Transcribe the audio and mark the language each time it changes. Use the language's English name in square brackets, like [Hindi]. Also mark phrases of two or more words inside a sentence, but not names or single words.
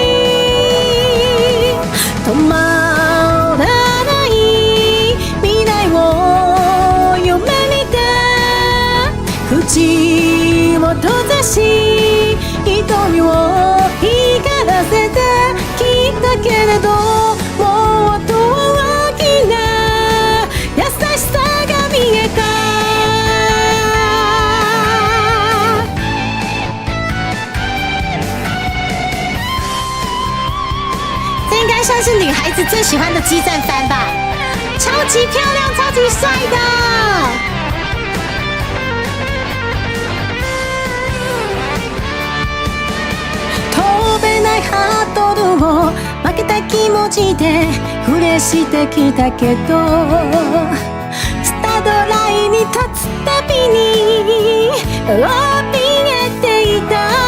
[Japanese] 止まらない未来を夢見て口を閉ざし瞳を光らせてきたけれどもっと大きな優しさが見えた [Chinese] 应该算是女孩子最喜欢的激战番吧，超级漂亮，超级帅的。 [Japanese] 飛べないハードルを負けた気持ちでプレーしてきたけどスタートラインに立つたびに怯えていた